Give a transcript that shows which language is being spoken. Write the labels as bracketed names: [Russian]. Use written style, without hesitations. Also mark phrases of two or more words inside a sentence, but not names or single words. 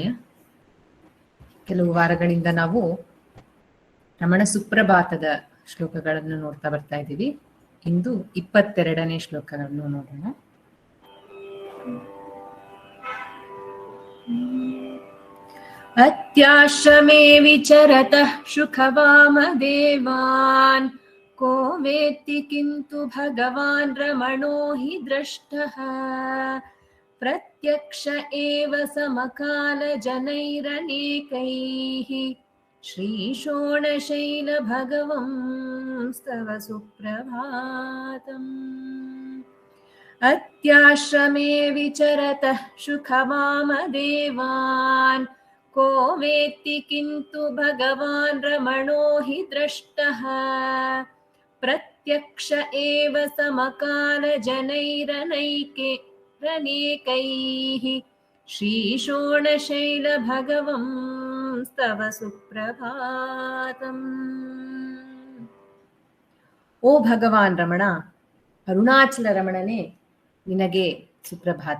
[Kannada] ಕೆಲವು ವಾರಗಳಿಂದ ನಾವು ರಮಣ ಸುಪ್ರಭಾತದ ಶ್ಲೋಕಗಳನ್ನು ನೋಡ್ತಾ ಬರ್ತಾ ಇದ್ದೀವಿ. ಇಂದು 22ನೇ ಶ್ಲೋಕಗಳನ್ನು ನೋಡೋಣ. [Sanskrit] ಅತ್ಯಾಶ್ರಮೇ ವಿಚರತಃ ಶುಕವಾಮದೇವಾನ್ ಕೋ ವೇತ್ತಿ ಕಿಂತು ಭಗವಾನ್ ರಮಣೋ ಹಿ ದೃಷ್ಟಃ ಪ್ರತ್ಯಕ್ಷ ಏವ ಸಮಕಾಲ ಜನೈರನೇಕೈಃ ಶ್ರೀಶೋಣಶೈಲ ಭಗವಂ ಸ್ತವ ಸುಪ್ರಭಾತಂ. ಅತ್ಯಾಶ್ರಮೇ ವಿಚರತಃ ಶುಕವಾಮದೇವಾನ್ ಕೋ ವೇತ್ತಿ ಕಿಂತು ಭಗವಾನ್ ರಮಣೋ ಹಿ ದೃಷ್ಟಃ ಪ್ರತ್ಯಕ್ಷ ಏವ ಸಮಕಾಲ ಜನೈರನೈಕೆ ರನೇಕೈಃ ಶ್ರೀಶೋಣಶೈಲ ಭಗವಂ ಸ್ತವ ಸುಪ್ರಭಾತಂ. [Kannada] ಓ ಭಗವಾನ್ ರಮಣ, ಅರುಣಾಚಲ ರಮಣನೇ, ನಿನಗೆ ಸುಪ್ರಭಾತ.